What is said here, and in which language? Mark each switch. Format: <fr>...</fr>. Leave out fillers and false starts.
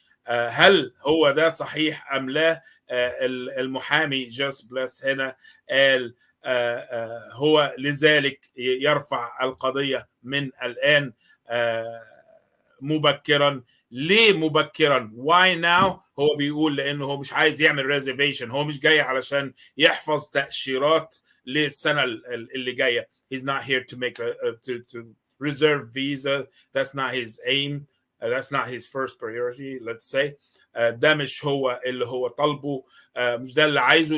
<ar>هل هو ده صحيح أم لا؟ المحامي جيسي بليس هنا قال هو لذلك يرفع القضية من الآن مبكرا. ليه مبكرا؟</ar> <en>why now؟</en> <ar>هو بيقول لأنه هو مش عايز يعمل reservation، هو مش جاي علشان يحفظ تأشيرات للسنة اللي جاية.</ar> <en>He's not here to make to reserve visa. That's not his aim. That's not his first priority, let's say.</en> <ar>ده مش هو اللي هو طلبه، مش ده اللي عايزه.</ar>